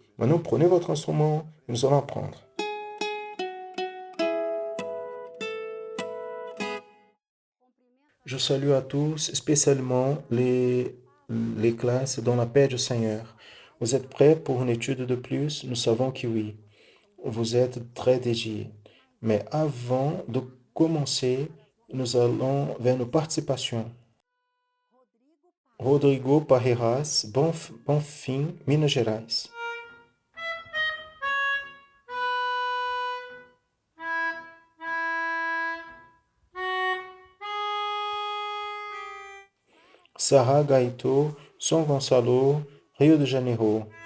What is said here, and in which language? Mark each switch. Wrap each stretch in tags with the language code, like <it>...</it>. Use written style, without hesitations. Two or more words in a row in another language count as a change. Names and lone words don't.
<fr>Maintenant, prenez votre instrument et nous allons apprendre. Je salue à tous, spécialement les classes dans la paix du Seigneur. Vous êtes prêts pour une étude de plus? Nous savons que oui. Vous êtes très dédiés. Mais avant de commencer, nous allons vers nos participations. Rodrigo Parreiras, Bonfim, Minas Gerais. Sarah Gaito, São Gonçalo, Rio de Janeiro.</fr>